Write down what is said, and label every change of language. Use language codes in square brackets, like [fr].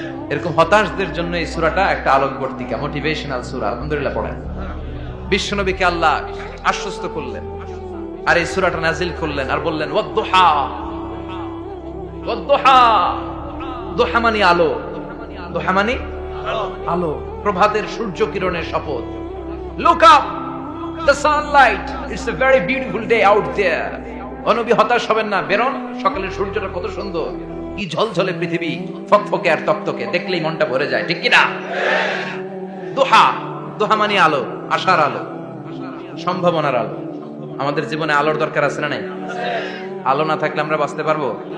[bn] এরকম হতাশদের জন্য এই সূরাটা একটা আলোকবর্তিকা, মোটিভেশনাল সূরা। আলহামদুলিল্লাহ পড়েন। বিশ্বনবীকে আল্লাহ আশ্বস্ত করলেন আর এই সূরাটা নাজিল করলেন আর বললেন ওয়াদ-দুহা। ওয়াদ-দুহা, দুহা মানে আলো, দুহা মানে আলো, প্রভাতের সূর্য কিরণের শপথ। [en] Look up, the sunlight, it's a very beautiful day out there. [bn] ও নবী হতাশ হবেন না, বেরোন, সকালের সূর্যটা কত সুন্দর, কি ঝলঝলে পৃথিবী, ফকফকে আর তকতকে, দেখলেই মনটা ভরে যায়, ঠিক কি না? দুহা, দুহা মানে আলো, আশার আলো, সম্ভাবনার আলো। আমাদের জীবনে আলোর দরকার আছে না নাই? আলো না থাকলে আমরা বাঁচতে পারবো?